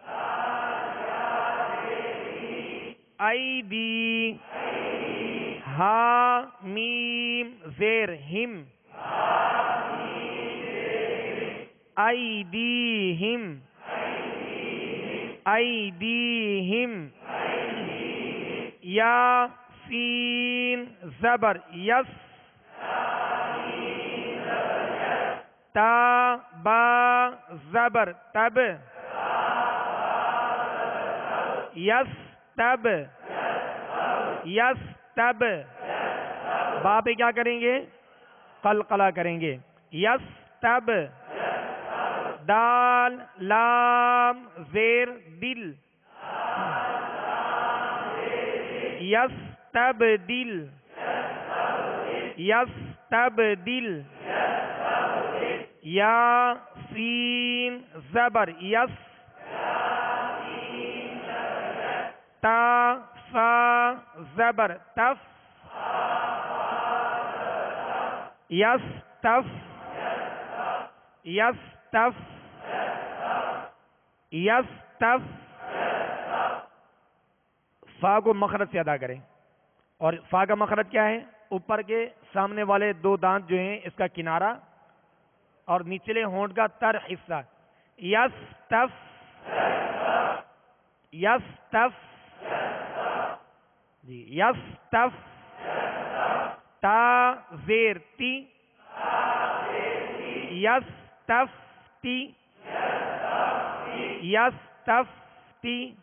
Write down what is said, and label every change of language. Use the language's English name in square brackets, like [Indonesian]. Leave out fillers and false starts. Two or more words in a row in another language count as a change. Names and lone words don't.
[Urdu] ایدی، ہا میم زیر ہم، ایدیہم ایدیہم، یا سین زبر یس، تا با زبر تب، یس تب یس تب، با پہ کیا کریں گے؟ قلقلہ کریں گے. یستب، دال لام زیر دل، یستبدل، یستبدل. یا سین زبر یس، تا سا زبر تف، یستف، یستف، یستف. فا کو مخرج سے ادا کریں، اور فا کا مخرج کیا ہے؟ اوپر کے سامنے والے دو دانت جو ہیں اس کا کنارہ اور نچلے ہونٹ کا تر حصہ. یستف، یستف، جی یستف. تا زیر تی، یستفتی، یستفتی.